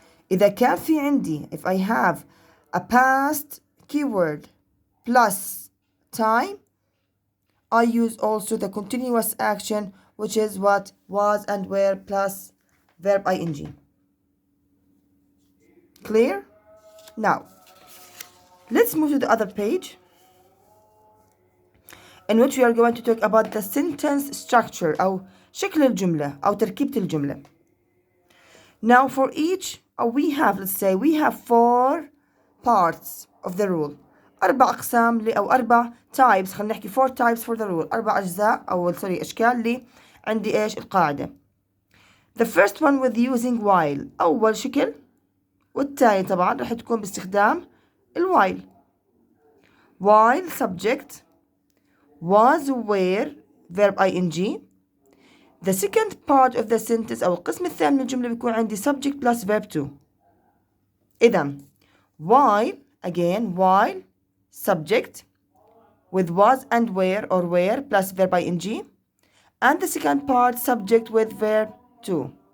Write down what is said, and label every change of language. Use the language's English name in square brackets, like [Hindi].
[Arabic] إذا كان في عندي [English] if I have a past keyword plus time I use also the continuous action which is what was and were plus verb ing. Clear? Now let's move to the other page in which we are going to talk about the sentence structure [Arabic] أو شكل الجملة أو تركيبة الجملة. [English] Now for each we have let's say we have 4 parts of the rule. [Arabic] 4 أقسام أو 4 [English] types. [Arabic] خلينا نحكي [English] 4 types for the rule. [Arabic] 4 أجزاء أو سوري أشكال لي عندي إيش القاعدة. [English] The first one with using while. [Arabic] أول شكل والتاني طبعا راح تكون باستخدام while. [English] while subject was were verb ing. The second part of the sentence [Arabic] أو القسم الثاني من الجملة بيكون عندي [English] subject plus verb to. [Arabic] إذا [English] while again while subject with was and were or were plus verb ing and the second part subject with verb to.